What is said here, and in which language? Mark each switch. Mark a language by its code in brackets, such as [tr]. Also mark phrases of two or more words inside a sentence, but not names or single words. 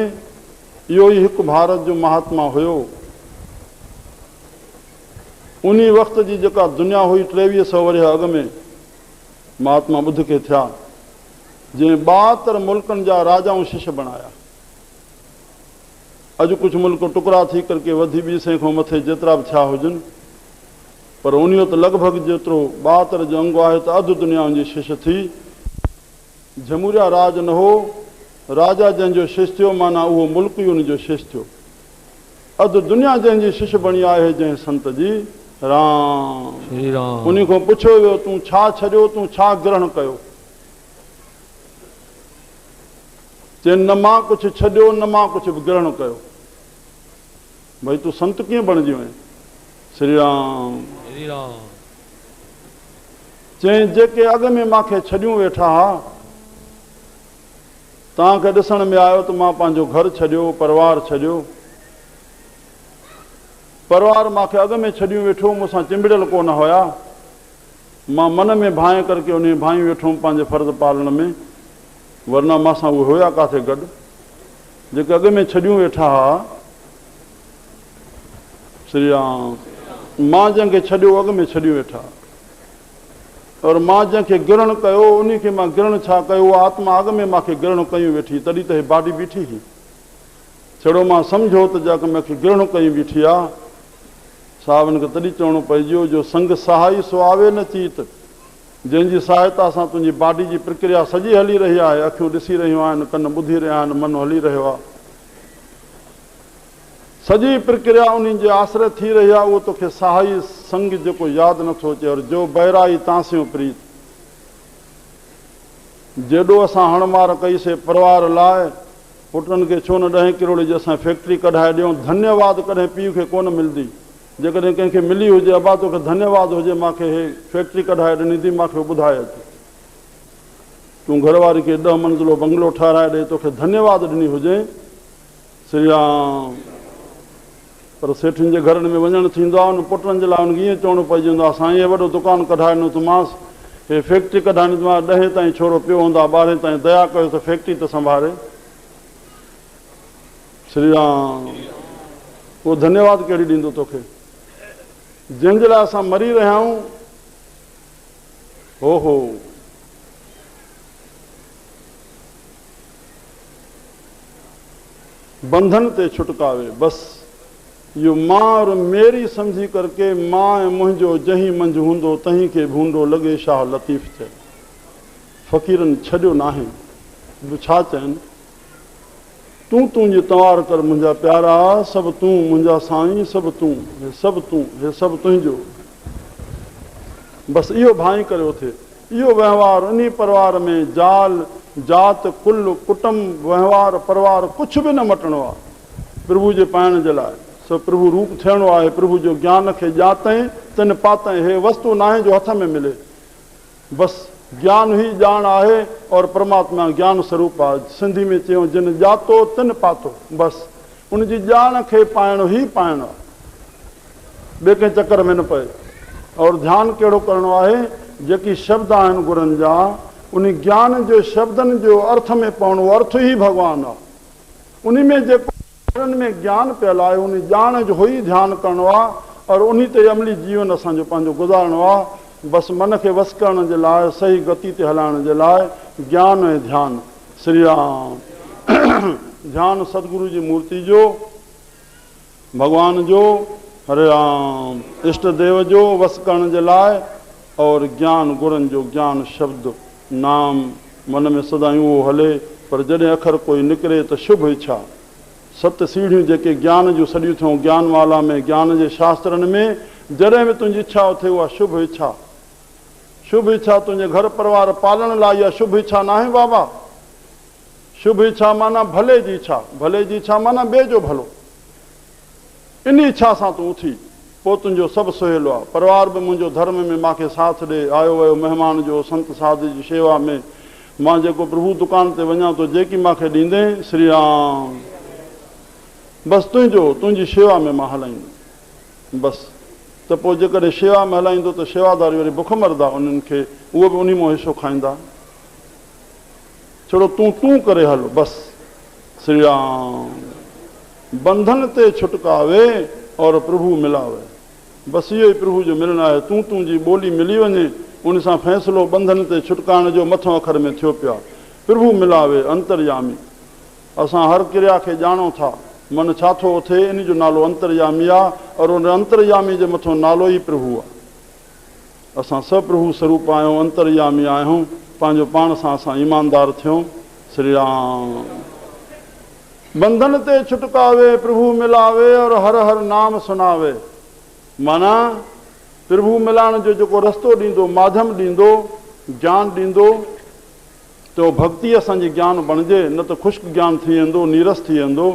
[sd] इहो ई हिकु भारत जो महात्मा हुयो। उन वक़्त जी जेका दुनिया हुई 2300 वरे अॻ में महात्मा बुद्ध खे थिया, जंहिं 72 मुल्कनि जा राजाऊं शिष्य बणाया। अॼु कुझु मुल्क टुकड़ा थी करके वधी 200 खां मथे जेतिरा बि थिया हुजनि, पर उन त लॻभॻि जेतिरो 72 जो अंगु आहे त अधु दुनिया जी शिष्य थी। जमूरिया राज न हो, राजा जंहिंजो शिष्य थियो माना उहो मुल्क ई उनजो शिष्य थियो। अधु दुनिया जंहिंजी शिष्य बणी आहे जंहिं संत जी। राम श्री राम। उन खां पुछियो वियो तूं छा छॾियो, तूं छा ग्रहण कयो? चए न मां कुझु छॾियो, न मां कुझु बि ग्रहण कयो। भई तूं संत कीअं बणिजी वएं? श्री राम श्री राम। चई जेके अॻ में मूंखे छॾियूं वेठा हा, तव्हांखे ॾिसण में आयो त मां पंहिंजो घर छॾियो, परिवार छॾियो। परिवार मूंखे अॻ में छॾियूं वेठो, मूंसां चिंबड़ियल कोन हुया। मां मन में भाए करके उन भाई वेठो हुउमि पंहिंजे फर्ज़ पालण में, वरना मांसां उहे हुया किथे गॾु। जेके अॻ में छॾियूं वेठा हा, श्री राम, मां जंहिंखे छॾियो अॻ में छॾियूं वेठा। और मां जंहिंखे गिरण कयो उन खे मां गिरण छा कयो, आत्मा अॻ में मूंखे गिरण कयूं वेठी, तॾहिं त हे बाडी बीठी हुई। छड़ो मां सम्झो त जाके मूंखे गिरण कयूं बीठी आहे, साहिबनि खे तॾहिं चवणो पइजो जो संग सहाई सुआवे न चीत, जंहिंजी सहायता सां तुंहिंजी बाडी जी प्रक्रिया सॼी हली रही आहे, अखियूं ॾिसी रहियूं आहिनि, कन ॿुधी रहिया आहिनि, मन हली रहियो आहे, सॼी प्रक्रिया उन्हनि जे आश्रय थी रही आहे, उहो तोखे सहाई संग जेको यादि नथो अचे। और जो बहिराई तांसियो प्रीत, जेॾो असां हणमार कईसीं परिवार लाइ, पुटनि खे छो न 10 करोड़ जी असां फैक्ट्री कढाए ॾियूं, धन्यवाद कॾहिं पीउ खे कोन मिलंदी। जेकॾहिं कंहिंखे मिली हुजे, अबा तोखे धन्यवाद हुजे, मूंखे हे फैक्ट्री कढाए ॾिनी थी, मूंखे ॿुधाए अचे। तूं घरवारी खे 10 मंज़िलो बंगलो ठाराए ॾे, तोखे धन्यवाद ॾिनी हुजे, श्री राम। पर सेठियुनि जे घरनि में वञणु थींदो आहे, उन पुटनि जे लाइ उनखे ईअं चवणो पइजंदो आहे, साईं वॾो दुकानु कढाए ॾिनो थोमांसि, हे फैक्ट्री कढाइणी थोमांसि, 10 ताईं छोरो पियो हूंदो आहे, 12 ताईं दया कयो त फैक्ट्री त संभाले। श्री राम। उहो धन्यवाद कहिड़ी ॾींदो तोखे, जंहिंजे लाइ असां मरी रहिया आहियूं। हो बंधन ते छुटकावे, बसि इहो [hi] मां और मेरी [sd] सम्झी करके, मां ऐं मुंहिंजो जहीं मंझि हूंदो तहीं खे भूंडो लॻे, शाह लतीफ़ चए। फ़क़ीरनि छॾियो नाहे, छा चवनि, तूं तुंहिंजी तवार कर मुंहिंजा प्यारा, सभु तूं मुंहिंजा साईं, सभु तूं, हे सभु तूं, हे सभु तुंहिंजो। बसि इहो भाई करे थिए, इहो वहिंवार उन परिवार में जाल जात कुल कुटुंब वहिंवार परिवार कुझु बि न मटणो आहे। प्रभु जे पाइण जे लाइ सभु प्रभु रूप थियणो आहे, प्रभु जो ज्ञान खे ॼातई तिन पातई, हे वस्तु न आहे जो हथ में मिले, बसि ज्ञान ई ॼाण आहे और परमात्मा ज्ञान स्वरूप आहे। सिंधी में चयूं, जिन ॼातो तिन पातो, बसि उनजी ॼाण खे पाइणो ई पाइणो आहे, ॿिए कंहिं चकर में न पए। और ध्यानु कहिड़ो करिणो आहे, जेकी शब्द आहिनि गुरनि जा, उन ज्ञान जो शब्दनि जो अर्थ में पवणो, अर्थ ई भॻवानु आहे। उन में जेको में ज्ञान पियल आहे, उन ॼाण जो ई ध्यानु करिणो आहे, और उन ते अमली जीवन असांजो पंहिंजो गुज़ारणो आहे। बसि मन खे वस करण जे लाइ, सही गति ते हलाइण जे लाइ ज्ञान ऐं ध्यानु। श्री राम। ध्यानु सतगुरु जी मूर्ति जो, भॻवान जो, हरे राम, इष्ट देव जो वस करण जे लाइ, और ज्ञान गुरनि जो, ज्ञान शब्द नाम मन में सदाईं उहो हले। पर जॾहिं अखर कोई निकिरे त शुभ इच्छा, 7 सीढ़ियूं जेके ज्ञान जूं सॾियूं थियूं ज्ञानवाला में, ज्ञान जे शास्त्रनि में, जॾहिं बि तुंहिंजी इच्छा थिए उहा शुभ इच्छा। शुभ इच्छा तुंहिंजे घर परिवार पालण लाइ, इहा शुभ इच्छा न आहे बाबा। शुभ इच्छा माना भले जी इच्छा, भले जी इच्छा माना ॿिए जो भलो। इन इच्छा सां तूं उथी, पोइ तुंहिंजो सभु सहेलो आहे। परिवार बि मुंहिंजो धर्म में मूंखे साथ ॾे, आयो वियो महिमान जो, संत साधु जी शेवा में, मां जेको प्रभु दुकान ते वञा थो, जेकी मूंखे ॾींदे, श्री राम। बसि तुंहिंजी शेवा में मां हलाईंदुमि, बसि। त पोइ जेकॾहिं शेवा में हलाईंदो त शेवादारी वरी बुख मरदा उन्हनि खे, उहो बि उन मां हिसो खाईंदा। छड़ो तूं करे हल, बसि। श्री राम। बंधन ते छुटकावे और प्रभु मिलावे, बसि इहो ई प्रभु जो मिलणु आहे। तूं जी ॿोली मिली वञे, उन सां फ़ैसिलो बंधन ते छुटकाइण जो मथों अखर में थियो पियो आहे। प्रभु मिलावे, अंतर्यामी। असां हर क्रिया खे ॼाणूं था, मन छा थो थिए, इन जो नालो अंतर्यामी आहे, और उन अंतर्यामी जे मथां नालो ई प्रभु आहे। असां सभु प्रभु स्वरूप आहियूं, अंतर्यामी आहियूं, पंहिंजो पाण सां असां ईमानदार थियूं। श्री राम। बंधन ते छुटकावे, प्रभु मिलावे, और हर हर नाम सुनावे। माना प्रभु मिलाइण जो जेको रस्तो ॾींदो, माध्यम ॾींदो, ज्ञान ॾींदो, तो भक्ति असांजी ज्ञान बणिजे, न त ख़ुश्क ज्ञान थी वेंदो, नीरस थी वेंदो।